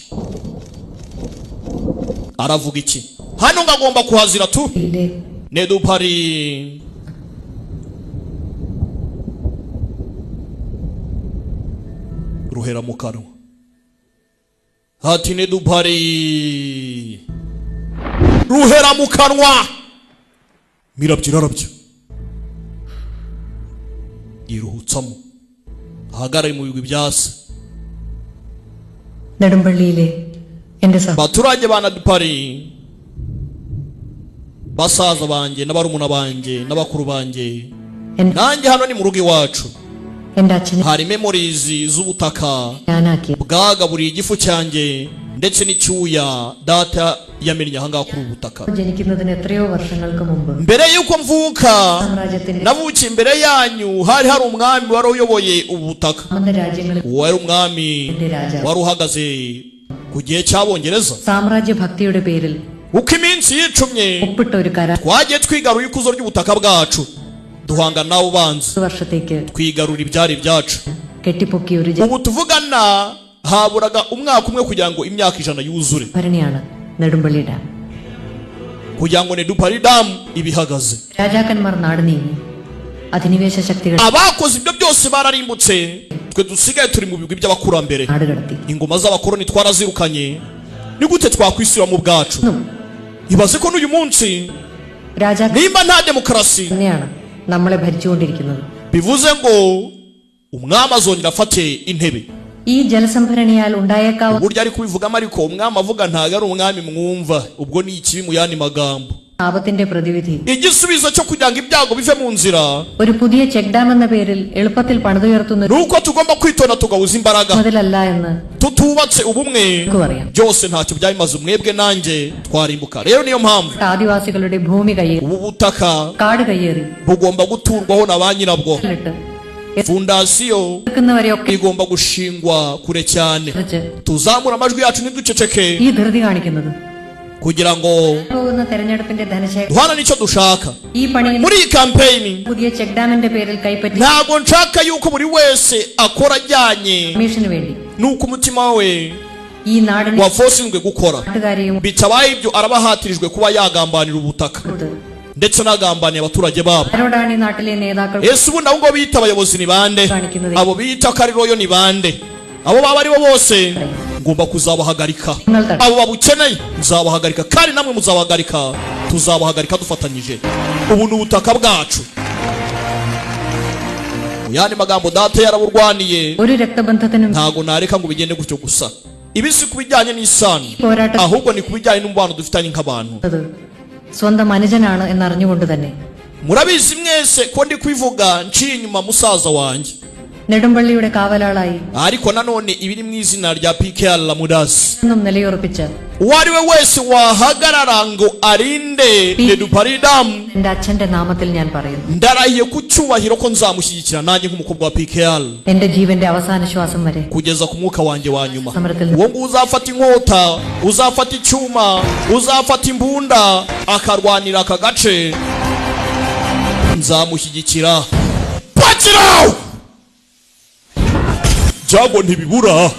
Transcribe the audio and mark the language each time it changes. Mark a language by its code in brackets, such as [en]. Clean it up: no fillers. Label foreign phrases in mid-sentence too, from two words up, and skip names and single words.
[rw] aravuga iki hano ngagomba kuhazira tu Nedupari ruhera mu kanwa hati Nedupari ruhera mu kanwa mirabyo iruhutsamo ahagaraye mu bigwi byase [ml] നെടുമ്പള്ളിയിലെ എന്റെ [rw] baturage ba Nedupari basaza banjye n'abarumuna banjye n'abakuru banjye nanjye hano ni mu rugo iwacu hari memories z'ubutaka bwagaburiye igifu cyanjye ndetse n'icyuya data yamennye ahangaha kuri ubutaka mbere yuko mvuka navukiye imbere yanyu hari umwami wari uyoboye ubutaka wari umwami wari uhagaze ku gihe cy'abongereza [ml] സാമ്രാജ്യ ഭക്തിയുടെ പേരിൽ [rw] uko iminsi yicumye twagiye twigarura ikuzo ry'ubutaka bwacu duhanga nawo banzi twigarura ibyari byacu ubu tuvugana haburaga umwaka umwe kugira ngo imyaka 100 yuzure kugira ngo Nedupari dam ibihagaze [ml] രാജാക്കന്മാർ നാട് നീങ്ങി അധിനിവേശ ശക്തികൾ [rw] abakoze ibyo byose bararimbutse twe dusigaye turi mu bigwi by'abakurambere ingoma z'abakoroni twarazirukanye ni gute twakwisira mu bwacu ibaze ko n'uyu munsi nimba nta demokarasi [ml] നമ്മളെ ഭരിച്ചുകൊണ്ടിരിക്കുന്നത് [rw] bivuze ngo umwami azongera afate intebe [ml] ഈ ജലസംഭരണിയാൽ ഉണ്ടായേക്കാവുന്ന [rw] burya ari kubivugamo ariko umwami avuga ntago ari umwami mwumva ubwo ni ikibi mu yandi magambo [ml] ആപത്തിന്റെ പ്രതിവിധി [rw] igisubizo cyo kugira ngo ibyago bive mu nzira [ml] ഒരു പുതിയ [en] check dam [ml] എന്ന പേരിൽ എളുപ്പത്തിൽ പണിതുയർത്തുന്ന [rw] nuko tugomba kwitona tugahuza imbaraga [ml] മുതലല്ല എന്ന് [rw] tutubatse ubumwe byose ntacyo byabimaze umwebwe nanjye twarimbuka rero niyo mpamvu [ml] ആദിവാസികളുടെ ഭൂമി കയ്യേറി [rw] ubu butaka [ml] കാട് കയ്യേറി [rw] bugomba guturwaho na ba nyirabwo fundasiyo igomba gushingwa kure cyane tuzamura amajwi yacu ntiduceceke [ml] ഈ ധൃതി കാണിക്കുന്നത് [rw] kugira ngo [ml] പോകുന്ന തെരഞ്ഞെടുപ്പിന്റെ ധനശേഖരം [rw] duhana nicyo dushaka [ml] ഈ പണി [rw] muri iyi campaign [ml] പുതിയ ചെക്ക് ഡാമിന്റെ പേരിൽ കൈപ്പറ്റി [rw] ntabwo nshaka yuko buri wese akora ajyanye [ml] കമ്മീഷന് വേണ്ടി [rw] nuko umutima we [ml] ഈ നാടിനെ [rw] wafosinzwe gukora bitabaye ibyo arabahatirijwe kuba yagambanira ubutaka ndetse nagambaniye abaturage babo [ml] ആരോടാണ് ഈ നാട്ടിലെ നേതാക്കൾ [rw] ese ubu nabo ngo bita abayobozi ni bande abo bita kariroyo ni bande abo baba ari bo bose ngomba kuzabahagarika abo babukeneye nzabahagarika kandi namwe muzabahagarika tuzabahagarika dufatanyije ubu ni ubutaka bwacu yani magambo data yaraburwaniye [ml] ഒരു രക്തബന്ധത്തിനും [rw] ntago nareka ngo bigende gutyo gusa ibisi kubijyanye n'isano ahubwo ni kubijyanye n'umubano dufitanye nk'abantu [ml] സ്വന്തം അനുജനാണ് എന്നറിഞ്ഞുകൊണ്ട് തന്നെ [rw] murabizi mwese ko ndi kwivuga nciye inyuma musaza wanjye [ml] നെടുമ്പള്ളിയുടെ കാവലാളായി [rw] ariko nanone ibiri mu izina rya PKR la Mudasi [ml] എന്നും നിലയുറപ്പിച്ച [rw] uwariwe wese wahagarara ngo arinde Neduparidam [ml] എന്റെ അച്ഛന്റെ നാമത്തിൽ ഞാൻ പറയുന്നു [rw] ndarahiye ku cyubahiro ko nzamushyigikira nanjye nk'umukobwa wa PKR [ml] എന്റെ ജീവന്റെ അവസാന ശ്വാസം വരെ [rw] kugeza ku mwuka wanjye wa nyuma uwo ngo uzafata inkota uzafata icyuma uzafata imbunda akarwanira aka gace nzamushyigikira pakiraho jago ntibibura